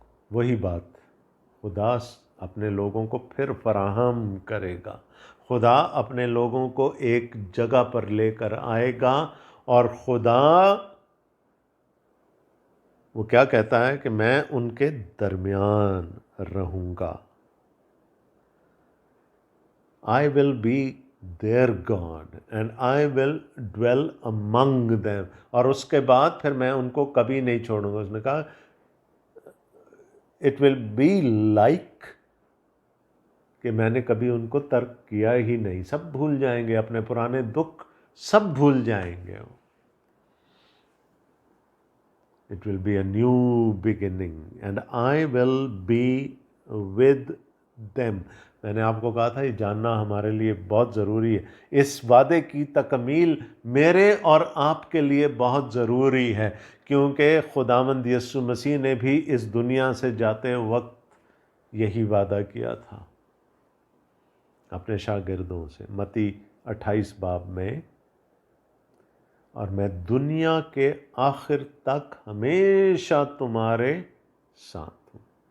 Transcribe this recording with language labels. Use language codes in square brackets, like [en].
[ur] وہی بات، خدا اپنے لوگوں کو پھر فراہم کرے گا۔ خدا اپنے لوگوں کو ایک جگہ پر لے کر آئے گا، اور خدا وہ کیا کہتا ہے کہ میں ان کے درمیان رہوں گا۔ [en] I will be their God and I will dwell among them۔ [ur] اور اس کے بعد پھر میں ان کو کبھی نہیں چھوڑوں گا۔ اس نے کہا [en] it will be like [ur] کہ میں نے کبھی ان کو ترک کیا ہی نہیں. سب بھول جائیں گے، اپنے پرانے دکھ سب بھول جائیں گے. [en] It will be a new beginning and I will be with them. [ur] میں نے آپ کو کہا تھا یہ جاننا ہمارے لیے بہت ضروری ہے. اس وعدے کی تکمیل میرے اور آپ کے لیے بہت ضروری ہے، کیونکہ خداوند یسوع مسیح نے بھی اس دنیا سے جاتے وقت یہی وعدہ کیا تھا اپنے شاگردوں سے متی 28 باب میں، اور میں دنیا کے آخر تک ہمیشہ تمہارے ساتھ ہوں.